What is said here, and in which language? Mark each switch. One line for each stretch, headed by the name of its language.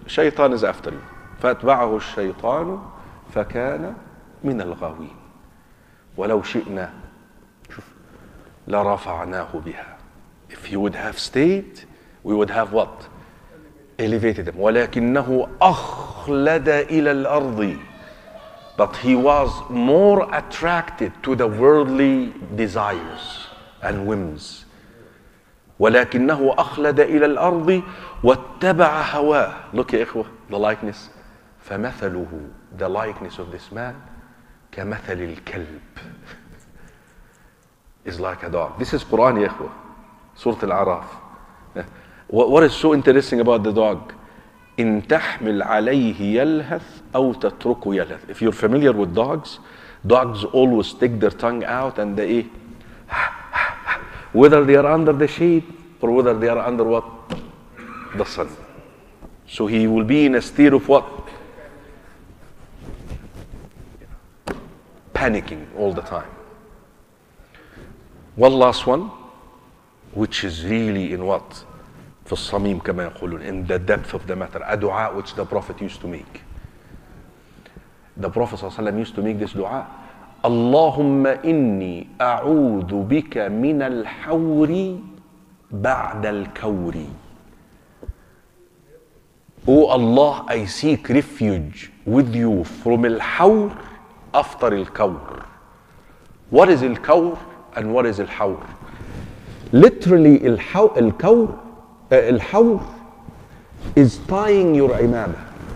English: Shaitan is after you.
Arabic: فَأَتْبَعَهُ الشَّيْطَانُ فَكَانَ مِنَ الْغَاوِينَ وَلَوْ شِئْنَا لَرَفَعْنَاهُ بِهَا.
English: If he would have stayed, we would have what? Elevated him.
Arabic: وَلَكِنَّهُ أَخْلَدَ إِلَى الْأَرْضِ.
English: But he was more attracted to the worldly desires and whims.
Arabic: ولكنه أخلد إلى الأرض واتبع هواه.
English: Look
Arabic: يا إخوة,
English: the likeness.
Arabic: فمثله,
English: the likeness of this man,
Arabic: كمثل الكلب,
English: is like a dog. This is Quran
Arabic: يا إخوة,
English: Surah Al-Araf. What is so interesting about the dog?
Arabic: إن تحمل عليه يلهث أو تتركه يلهث.
English: If you're familiar with dogs always stick their tongue out and they whether they are under the shade or whether they are under what? The sun. So he will be in a state of what? Panicking all the time. One last one, which is really in what?
Arabic: في الصميم كما يقولون,
English: in the depth of the matter, a dua which the Prophet used to make. The Prophet ﷺ used to make this dua:
Arabic: اللهم إني أعوذ بك من الحور بعد الكور.
English: Oh Allah, I seek refuge with you from al-hawr after al-kawr. What is al-kawr and what is al-hawr? Literally, al-kawr, al-hawr is tying your imamah.